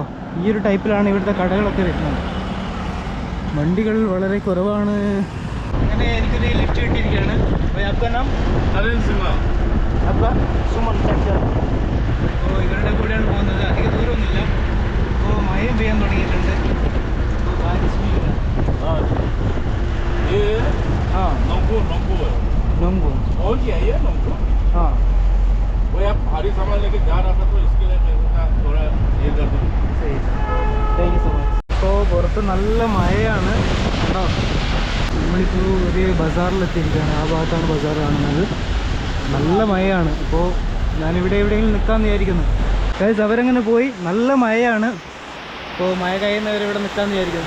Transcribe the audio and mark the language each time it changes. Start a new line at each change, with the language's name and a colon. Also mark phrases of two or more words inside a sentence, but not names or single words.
Malayalam: ഈ ഒരു ടൈപ്പിലാണ് ഇവിടുത്തെ കടകളൊക്കെ വരുന്നത്. വണ്ടികൾ വളരെ കുറവാണ്. അങ്ങനെ എനിക്കൊരു ലിഫ്റ്റ് കിട്ടിയിരിക്കുകയാണ്. അപ്പോൾ ഇവരുടെ കൂടെയാണ് പോകുന്നത്. അധികം ദൂരമൊന്നുമില്ല. അപ്പോൾ മഴയും പെയ്യാൻ തുടങ്ങിയിട്ടുണ്ട്.
Hindi: भारी सामान लेके जा रहा था तो इसके लिए थोड़ा ये कर दूँ.
English: thank you so much.
Malayalam: ഇപ്പോൾ പുറത്ത് നല്ല മഴയാണ്. കണ്ടോ, നമ്മളിപ്പോൾ ഒരു ബസാറിലെത്തിയിരിക്കുകയാണ്. ആ ഭാഗത്താണ് ബസാർ കാണുന്നത്. നല്ല മഴയാണ്. ഇപ്പോൾ ഞാനിവിടെ എവിടെയെങ്കിലും നിൽക്കാമെന്ന് വിചാരിക്കുന്നു. അതായത് അവരങ്ങനെ പോയി. നല്ല മഴയാണ്. അപ്പോൾ മഴ കഴിയുന്നവരിവിടെ നിൽക്കാമെന്ന് വിചാരിക്കുന്നു.